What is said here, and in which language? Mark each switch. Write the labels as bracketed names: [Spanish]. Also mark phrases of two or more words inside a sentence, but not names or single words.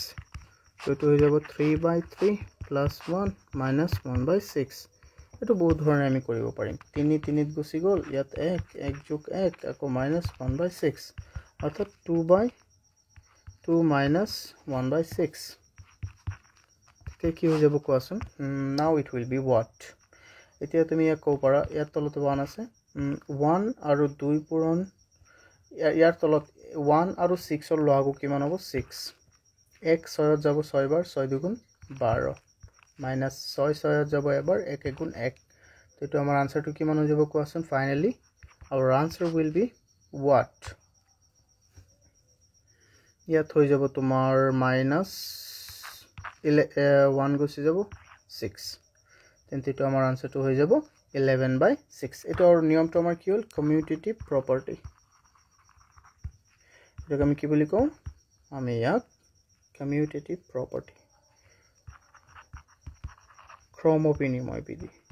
[Assamese] তো এটো হৈ যাব [English] 3/3 plus 1 minus 1/6 [Assamese] এটো বহুত ধৰণে আমি কৰিব পাৰিম 3 3 ত গুছি গল ইয়াত 1 1 যোগ 1 আকৌ minus 1/6 অৰ্থাৎ 2/2 minus 1/6 তে কি হৈ যাব কোৱাচোন [English] now it will be what [Assamese] এতিয়া তুমি ইয়াক কও পাৰা ইয়াত তলত 1 আছে 1 আৰু 2 পূৰণ ইয়াৰ তলত 1 আৰু 6 ৰ লহাগু কিমান হ'ব 6 1 6 ত যাব 6 বাৰ 6 দুগুণ 12 minus 6 6 ত যাব এবাৰ 1 গুণ 1 তো এটো আমাৰ আনসারটো কিমান হৈ যাব কোৱাচোন ফাইনালি [English] our answer will be what [Assamese] ইয়াত হৈ যাব তোমাৰ minus 1 গুছি যাব 6 তেন্তে এটো আমাৰ আনসারটো হৈ যাব 11/6 এটোৰ নিয়মটো আমাৰ কি হল [English] commutative property [Assamese] এটাকে আমি কি বুলি কও আমি ইয়াক [English] commutative property [Assamese] ক্ৰমবিনিময় বিধি